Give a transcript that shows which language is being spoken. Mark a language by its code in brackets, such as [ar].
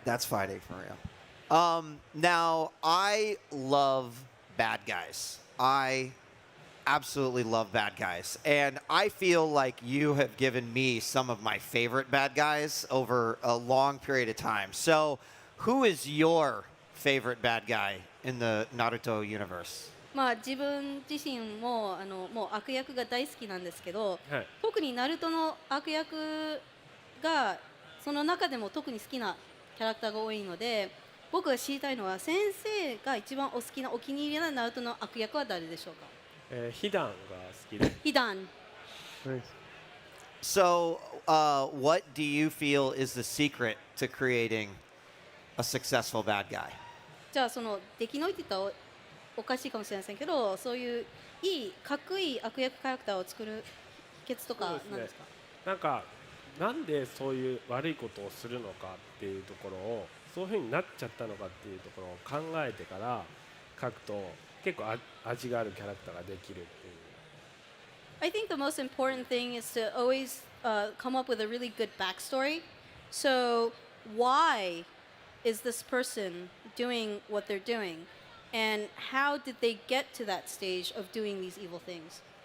[en] That's fighting for real. Now, I love bad guys. I absolutely love bad guys. And I feel like you have given me some of my favorite bad guys over a long period of time. So, who is your favorite bad guy in the Naruto universe? [ja] まあ自分自身ももう悪役が大好きなんですけど、はい特にナルトの悪役がその中でも特に好きなキャラクターが多いので、僕が知りたいのは先生が一番お好きなお気に入りなナルトの悪役は誰でしょうか。ヒダンが好きでヒダン。 [en] Nice. So, what do you feel is the secret to creating a successful bad guy? [ja] じゃあその出来のいいって言ったらおかしいかもしれませんけど、そういういいかっこいい悪役キャラクターを作る秘訣とかそうですね何ですか。なんかなんでそういう悪いことをするのかっていうところをそういうふうになっちゃったのかっていうところを考えてから書くと結構味があるキャラクターができるっていう。 [en] I think the most important thing is to always come up with a really good backstory. So, why is this person doing what they're doing? And how did they get to that stage of doing these evil things?